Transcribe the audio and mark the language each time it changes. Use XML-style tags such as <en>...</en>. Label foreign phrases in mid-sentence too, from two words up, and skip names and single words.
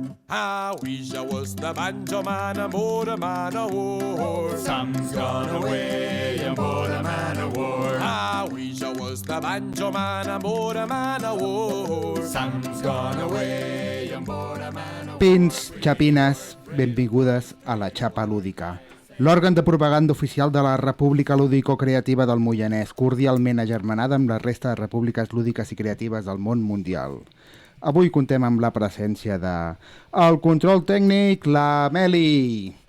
<en>I wish I was the banjo man and bore a man of war. Sam's gone away and bought a man of war. I wish I was the banjo man and bore a man of war. Sam's gone away and bought a man of war.</en> <ca>Pins, xapines, benvingudes a la Xapa Lúdica, l'òrgan de propaganda oficial de la República Lúdico-Creativa del Moianès, cordialment agermanada amb la resta de repúbliques lúdiques i creatives del món mundial. Avui contem amb la presència de... El control tècnic, la Meli!</ca>